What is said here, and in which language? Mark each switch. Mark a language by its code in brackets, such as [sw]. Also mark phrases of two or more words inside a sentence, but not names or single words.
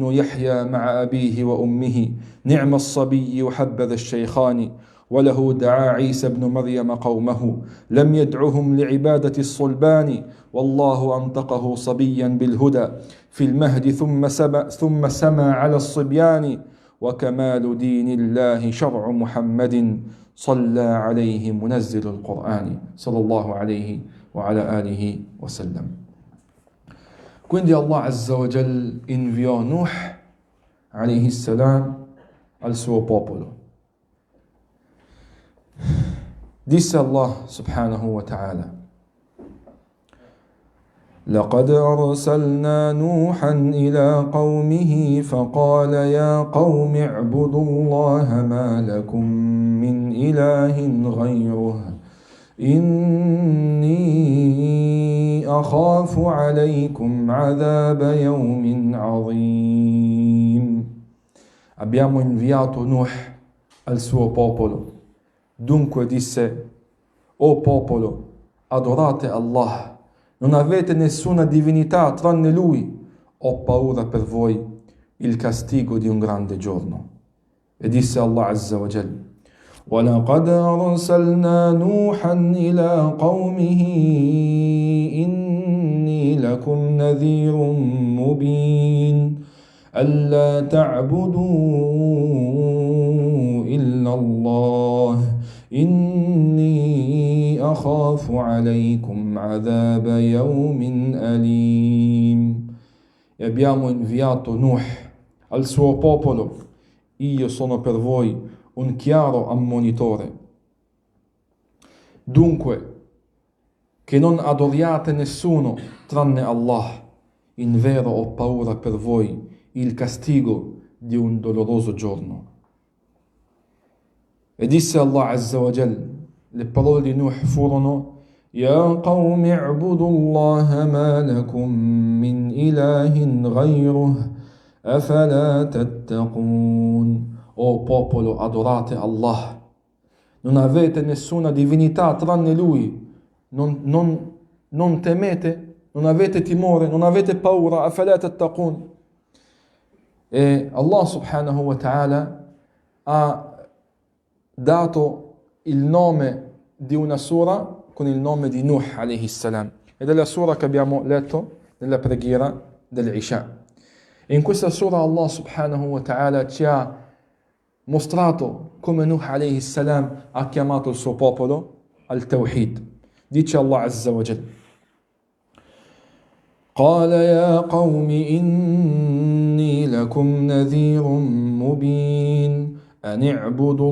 [ar] يحيى مع أبيه وأمه، نعم الصبي وحبذا الشيخان، وله دعا عيسى بن مريم قومه، لم يدعهم لعبادة الصلبان، والله أنطقه صبيا بالهدى في المهد ثم سما على الصبيان، وكمال دين الله شرع محمد صلى عليه منزل القرآن صلى الله عليه وعلى آله وسلم. [it] Quindi Allah [ar] عز وجل [it] inviò Nuh [ar] عليه السلام [it] al suo popolo. [ar] Disse Allah سبحانه وتعالى: لقد أرسلنا نوحا إلى قومه فقال يا قوم اعبدوا الله ما لكم من إله غيره إني أخاف عليكم عذاب يوم عظيم. [it] Abbiamo inviato Nuh al suo popolo. Dunque disse: o popolo, adorate Allah, non avete nessuna divinità tranne Lui, ho paura per voi il castigo di un grande giorno. E disse [ar] Allah عز وجل: وَلَقَدْ أَرْسَلْنَا نُوحًا إِلَىٰ قَوْمِهِ إِنِّي لَكُمْ نَذِيرٌ مُبِينٌ أَلَّا تَعْبُدُوا إِلَّا اللَّهَ إِنِّي أَخَافُ عَلَيْكُمْ عَذَابَ يَوْمٍ أَلِيمٍ. [it] E abbiamo inviato Nuh al suo popolo: io sono per voi un chiaro ammonitore. Dunque, che non adoriate nessuno tranne Allah, in vero ho paura per voi il castigo di un doloroso giorno. E disse Allah [ar] عز وجل, [it] le parole di Nuh furono: [ar] يا قوم اعبدوا الله ما لكم من إله غيره أفلا تتقون. [it] O popolo, adorate Allah, non avete nessuna divinità tranne Lui, non temete, non avete timore, non avete paura. [ar] أفلا تتقون. [it] E Allah [ar] سبحانه وتعالى [it] ha dato il nome di una sura con il nome di Nuh [ar] عليه السلام, [it] ed è la sura che abbiamo letto nella preghiera dell'Isha. E in questa sura Allah [ar] سبحانه وتعالى [it] ci ha mostrato come Nuh [ar] عليه السلام [it] ha chiamato il suo popolo al Tawhid. Dice Allah [ar] عز وجل: قال يا قوم إني لكم نذير مبين أن اعبدوا